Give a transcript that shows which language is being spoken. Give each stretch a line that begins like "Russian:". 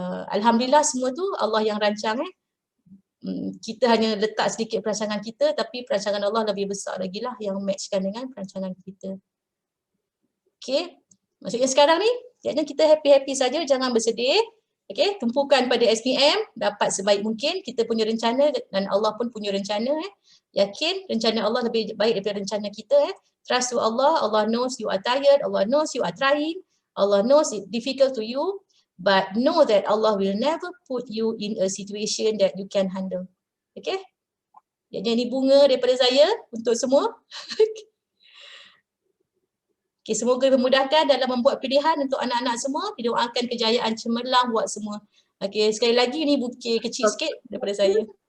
Malay: Alhamdulillah semua tu Allah yang rancang. Kita hanya letak sedikit perancangan kita tapi perancangan Allah lebih besar lagi lah yang matchkan dengan perancangan kita. Okay, maksudnya sekarang ni jangan kita happy-happy saja, jangan bersedih. Okay, tumpukan pada SPM, dapat sebaik mungkin, kita punya rencana dan Allah pun punya rencana. Yakin rencana Allah lebih baik daripada rencana kita.
English: Trust to Allah, Allah knows you are tired, Allah knows you are trying, Allah knows it's difficult to you. But know that Allah will never put you in a situation that you can handle. Okay?
Malay: Jadi ini bunga daripada saya untuk semua. Okay, semoga dimudahkan dalam membuat pilihan untuk anak-anak semua. Didoakan kejayaan cemerlang buat semua. Okay, sekali lagi ini bukit kecil sikit daripada saya.